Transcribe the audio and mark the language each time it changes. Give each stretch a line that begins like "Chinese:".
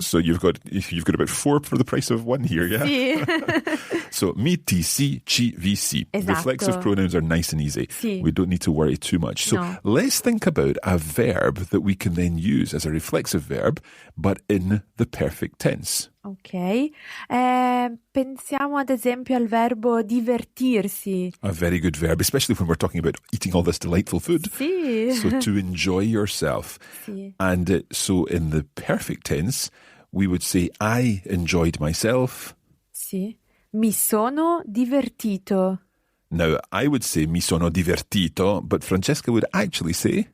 English: So you've got about 4 for the price of 1 here, yeah?
Italian: Si. So mi, ti, si, ci, vi, si. Esatto.
English: Reflexive pronouns are nice and easy.
Italian: Si.
English: We don't need to worry too much. So No. let's think about a verb that we can then use as a reflexive verb, but in the perfect tense. Ok.
Italian: Pensiamo ad esempio al verbo divertirsi.
English: A very good verb, especially when we're talking about eating all this delightful food.
Italian: Sì.
English: So to enjoy yourself.
Italian: Sì.
English: And so in the perfect tense, we would say, I enjoyed myself.
Italian: Sì. Mi sono divertito.
English: Now, I would say
Italian: mi sono divertito,
English: but Francesca would actually say,